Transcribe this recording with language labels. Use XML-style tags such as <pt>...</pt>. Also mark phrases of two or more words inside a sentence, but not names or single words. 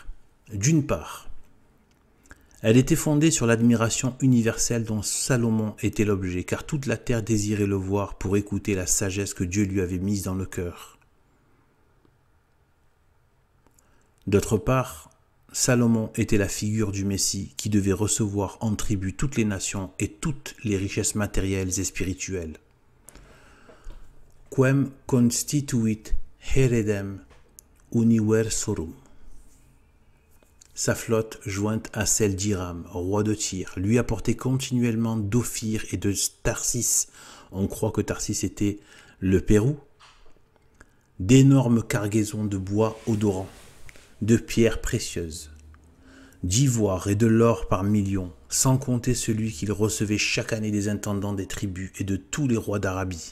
<fr>D'une part, elle était fondée sur l'admiration universelle dont Salomon était l'objet, car toute la terre désirait le voir pour écouter la sagesse que Dieu lui avait mise dans le cœur. D'autre part, Salomon était la figure du Messie qui devait recevoir en tribut toutes les nations et toutes les richesses matérielles et spirituelles.</fr> <la>Quem constituit heredem universorum.</la> <fr>Sa flotte, jointe à celle d'Hiram, roi de Tyr, lui apportait continuellement d'Ophir et de Tarsis, on croit que Tarsis était le Pérou, d'énormes cargaisons de bois odorants, de pierres précieuses, d'ivoire et de l'or par millions, sans compter celui qu'il recevait chaque année des intendants des tribus et de tous les rois d'Arabie.</fr>